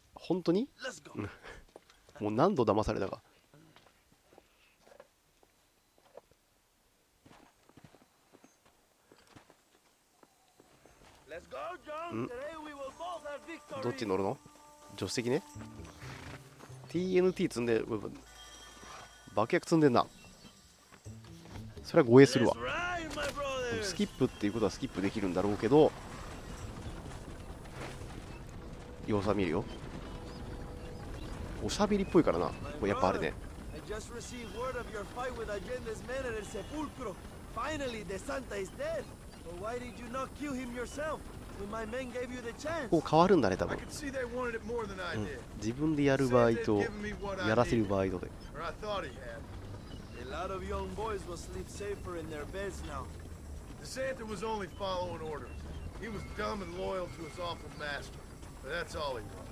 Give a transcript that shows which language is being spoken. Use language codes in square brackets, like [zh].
[ja] 本当に？ [en] Let's go. [ja] もう何度騙されたか。 [en] Let's go, John. Today we will both have victory. [ja] どっち乗るの？助手席ね。 TNT 積んで、爆薬積んでんな。それは護衛するわ。 [en] Let's ride, my brother. [ja] スキップっていうことはスキップできるんだろうけど、様子は見るよ。おしゃべりっぽいからな。これやっぱあれね。 [en] I just received word of your fight with Allende's men at El Sepulcro. Finally, the Santa is dead. But why did you not kill him yourself when my men gave you the chance? [ja] こう変わるんだね、多 [en] I [ja] 分。 [en] could see they wanted it more than I did. [ja] 自分でやる場合と、やらせる場合とで。 [en] Or I thought he had. A lot of young boys will sleep safer in their beds now. The Santa was only following orders. He was dumb and loyal to his awful master. But that's all he was.